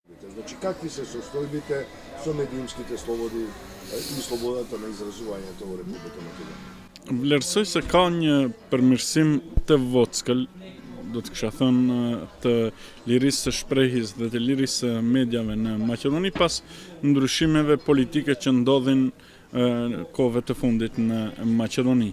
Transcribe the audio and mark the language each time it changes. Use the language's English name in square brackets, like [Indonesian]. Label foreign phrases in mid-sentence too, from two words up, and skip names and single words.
[Macedonian] Значи, какви се состојбите со медиумските слободи и слободата на изразувањето во Република Македонија? [Albanian] Vlerësoj se ka një përmirësim të vockël, do të kisha thënë, të lirisë së shprehjes dhe të lirisë së mediave në Maqedoni pas ndryshimeve politike që ndodhin kohëve të fundit në Maqedoni.